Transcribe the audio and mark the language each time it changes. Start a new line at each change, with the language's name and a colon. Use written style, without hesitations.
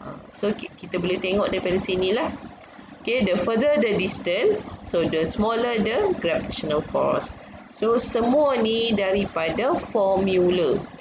Malay: So kita boleh tengok daripada sinilah.
English: The further the distance, so the smaller the gravitational force.
Malay: So semua ni daripada formula.